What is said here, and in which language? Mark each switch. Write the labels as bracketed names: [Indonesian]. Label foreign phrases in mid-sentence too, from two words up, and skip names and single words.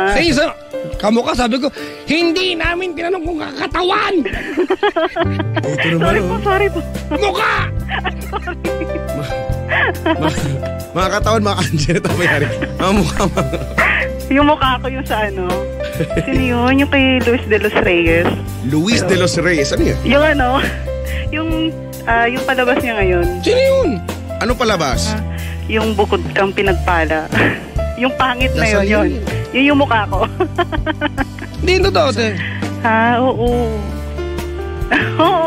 [Filipino] Sa isa, kamukha, sabi ko, hindi namin tinanong kung kakatawan. Ito naman, Sorry po. Mukha! mga katawan, mga Anjanette Abayari. Mga mukha, Yung mukha ko yung sa ano. Sino yun? Yung kay Luis de los Reyes. Luis de los Reyes. Ano yan? Yung ano, yung palabas niya ngayon. Sino yun? Ano palabas? Yung bukod kang pinagpala. Yung pangit na Nasa yun. Yun yung mukha ko. Hindi, totoo, te. Ha? Oo. Oo.